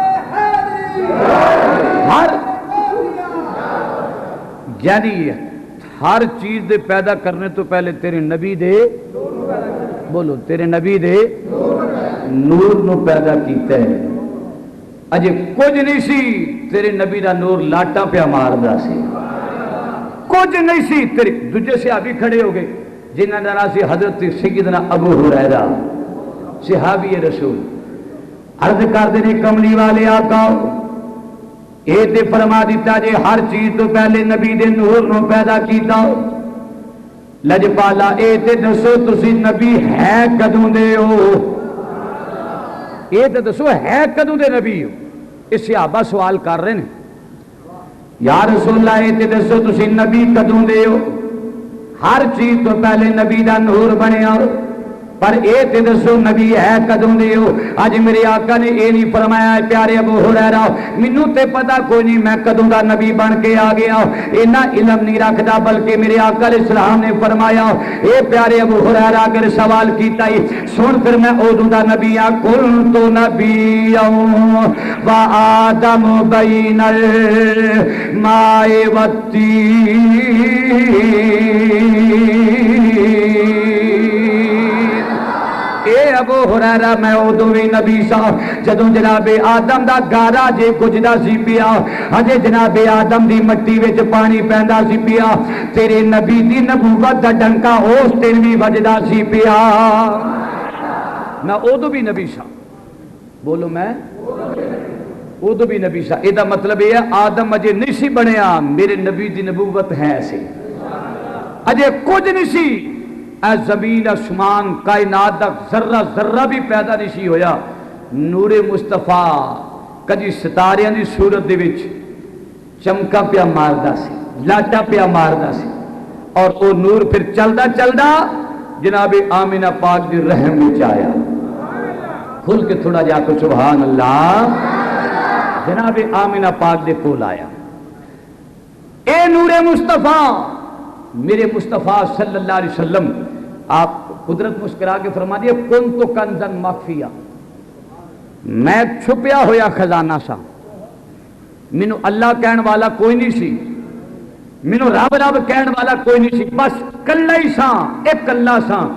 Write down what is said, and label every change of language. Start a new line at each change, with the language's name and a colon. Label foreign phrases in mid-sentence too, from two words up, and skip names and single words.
Punjabi: یعنی ہر چیز دے پیدا کرنے تو پہلے تیرے نبی دے بولو تیرے نبی دے نور نو پیدا کیتا ہے. اجے کچھ نہیں سی تیرے نبی دا نور لاٹاں پیا ماردا سی, کچھ نہیں سی. تیرے دوجے صحابی کھڑے ہو گئے جنہاں دا نام سی حضرت سیدنا ابو ہریرہ صحابی رسول. عرض کردے نے کملی والے آقا اے تے فرما دیتا جے ہر چیز تو پہلے نبی دے نور نو پیدا کیتا. لجپالا اے تے دسو تسی نبی ہے کدوں دے ہو, اے تے دسو ہے کدوں دے نبی ہو. اے صحابہ سوال کر رہے ہیں
Arabic: یا رسول اللہ
Punjabi: اے تے دسو تسی نبی کدوں دے ہو, ہر چیز تو پہلے نبی دا نور بنیا پر اے تے دسو نبی ہے کدوں دے ہو. اج میرے آقا نے اے نہیں فرمایا پیارے ابو ہریرہ مینوں تے پتہ کوئی نہیں میں کدوں دا نبی بن کے آ گیا, اینا علم نہیں رکھدا, بلکہ میرے آقا
Arabic: علیہ السلام
Punjabi: نے فرمایا اے پیارے ابو ہریرہ اگر سوال کیتا ہی سن پھر میں اودوں دا نبی آ
Arabic: کل تو نبی و آدم بین الماء والطین.
Punjabi: اے ابو ہریرہ میں ادو بھی نبی سا جدوں جناب آدم دا گارا جے کجدا سی پیا, ہجے جناب آدم دی مٹی وچ پانی پیندا سی پیا, تیرے نبی دی نبوت دا ڈنکا اس دن بھی وجدا سی پیا. میں ادو بھی نبی سا, بولو میں ادو بھی نبی سا. یہ مطلب یہ ہے آدم اجے نہیں سی بنیا, میرے نبی دی نبوت ہے سی, اجے کچھ نہیں سی. اے زمین آسمان کائنات دا ذرہ ذرہ بھی پیدا نہیں سی ہویا, نور مصطفیٰ کدی ستاریاں دی صورت دے وچ چمکا پیا ماردا سی, لاٹا پیا ماردا سی, اور وہ نور پھر چلدا چلدا جناب آمینہ پاک دی رحم وچ آیا. کھل کے تھوڑا جا کے
Arabic: سبحان اللہ,
Punjabi: جناب آمینہ پاک دے کول آیا. اے نور مصطفیٰ میرے مصطفیٰ
Arabic: صلی اللہ علیہ وسلم,
Punjabi: آپ قدرت مسکرا کے فرما دیا
Arabic: کن تو کنزن مخفیہ,
Punjabi: میں چھپیا ہویا خزانہ سا, مینوں اللہ کہن والا کوئی نہیں سی, مینوں رب رب کہن والا کوئی نہیں سی, بس کلا ہی سا, ایک کلا سا.